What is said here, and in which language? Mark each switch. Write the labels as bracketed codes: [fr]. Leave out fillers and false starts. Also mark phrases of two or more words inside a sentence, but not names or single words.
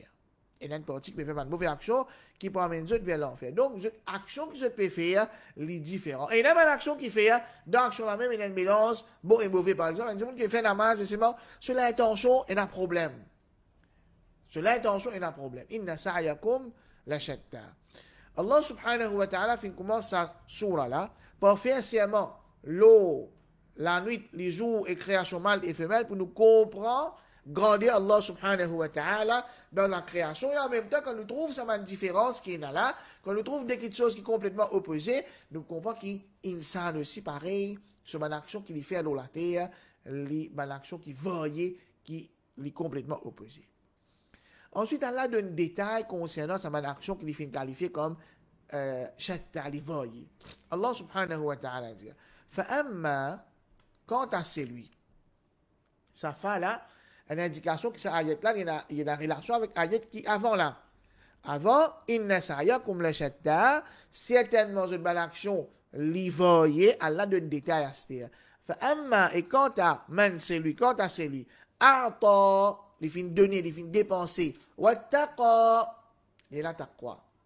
[fr] Et il y a une partie qui peut faire une mauvaise action qui peut amener vers l'enfer. Donc, l'action que je peux faire, les différents. Et il y a une action qui fait, dans l'action la même, il y a un mélange, bon et mauvais, par exemple. Il y a des gens qui fait la masse, c'est bon, sur l'intention, il y a un problème. Sur l'intention, il y a un problème. [ar] إن سعيكم لشتى. الله سبحانه وتعالى [fr] commence sa surah là, pour faire sciemment l'eau, la nuit, les jours et création mâle et femelle, pour nous comprendre grandir [ar] الله سبحانه وتعالى [fr] dans la création, et en même temps, quand nous trouvons cette différence qui est là, quand nous trouvons des choses qui sont complètement opposées, nous comprenons qu'il insan aussi pareil, sur une action qui fait à la terre, une action qui varie, qui est complètement opposée. Ensuite, Allah donne détails concernant sa action qu'il fait qualifier comme shatta li voye. [ar] الله سبحانه وتعالى [fr] dit Fa'amma, quant à celui, ça fait là une indication que cette ayat là, il y a une relation avec ayat qui avant là. Avant, [ar] إن سعيكم لشتى, [fr] certainement une bonne action li voye, Allah donne détails à ce Fa'amma, et quant à man celui, quant à celui, a'ta, les fins donner, les fins dépenser, wattaqa, il a taqwa.